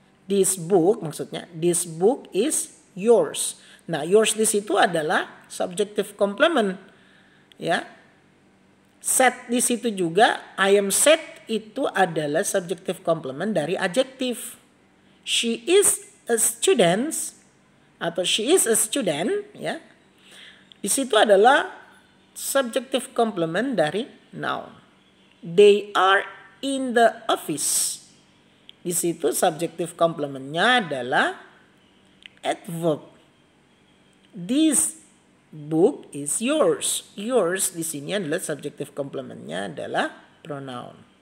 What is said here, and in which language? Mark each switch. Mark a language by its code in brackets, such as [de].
[en] This book, [id] maksudnya [en] this book is yours. [id] Nah, yours di situ adalah subjective complement. Ya. Sad di situ juga, [en] I am sad [id] itu adalah subjective complement dari adjektif. [en] She is a student atau she is a student, ya. [id] Di situ adalah subjective complement dari noun. [en] They are in the office. [id] Di situ subjective complementnya adalah adverb. [en] This book is yours. [id] Yours di sini adalah subjective complementnya adalah pronoun.